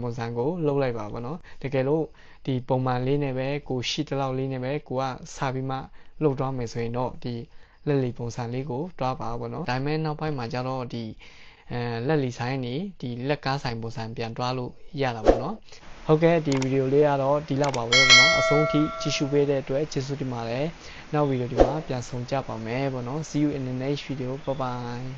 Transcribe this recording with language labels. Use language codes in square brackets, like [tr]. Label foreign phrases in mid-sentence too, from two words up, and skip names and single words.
[my] ပုံစံကိုလုပ်လိုက်ပါပေါ့နော်တကယ်လို့ဒီပုံမှန်လေးနဲ့ပဲကိုရှိတလောက်လေးနဲ့ပဲကိုကစပြီးမှလုပ်သွားမယ်ဆိုရင်တော့ဒီလက်လီပုံစံလေးကိုတွားပါပေါ့နော်ဒါပေမဲ့နောက်ပိုင်းမှာကျတော့ဒီလက်လီဆိုင်နေဒီလက်ကားဆိုင်ပုံစံပြန်တွားလို့ရတာပေါ့နော်ဟုတ်ကဲ့ဒီဗီဒီယိုလေးကတော့ဒီလောက်ပါပဲပေါ့နော်အဆုံးထိကြည့်ရှုပေးတဲ့အတွက်ကျေးဇူးတင်ပါတယ်နောက်ဗီဒီယိုဒီမှာပြန်ဆုံကြပါမယ်ပေါ့နော် [en] See you in the next video bye bye